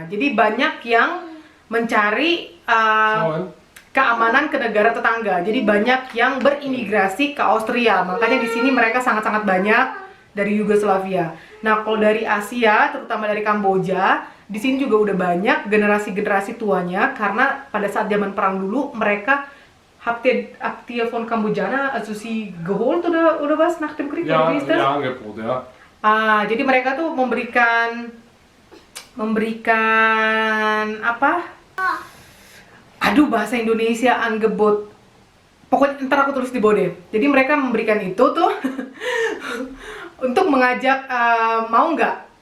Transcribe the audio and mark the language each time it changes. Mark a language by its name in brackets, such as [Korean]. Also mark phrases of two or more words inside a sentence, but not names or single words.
[Indonesian] Jadi banyak yang mencari keamanan ke negara tetangga. Jadi banyak yang berimigrasi ke Austria. Makanya di sini mereka sangat-sangat banyak dari Yugoslavia. Nah, kalau dari Asia, terutama dari Kamboja, di sini juga udah banyak generasi-generasi tuanya karena pada saat zaman perang dulu mereka [German] habt ihr von Kambodschaner also sie geholt oder was nach dem Krieg? Ja, Wie ist das? ja, Angebot, ja. [Indonesian] Jadi mereka tuh memberikan apa? Aduh, bahasa Indonesia Angebot. Pokoknya ntar aku tulis di bawah deh. Jadi mereka memberikan itu tuh untuk mengajak, mau nggak?